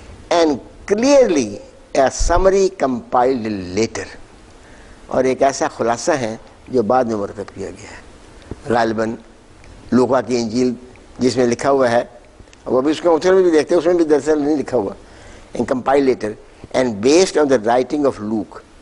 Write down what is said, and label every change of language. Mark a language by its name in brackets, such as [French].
[English] And clearly a summary compiled later. [Urdu] اور ایک ایسا خلاصہ ہے جو بعد میں مرتب کیا گیا ہے. غالباً لوکا کی انجیل جس میں لکھا ہوا ہے، وہ بھی اس کے متن میں بھی دیکھتے ہیں، اس میں بھی دراصل نہیں لکھا ہوا. [English] And compiled later and based on the writing of Luke.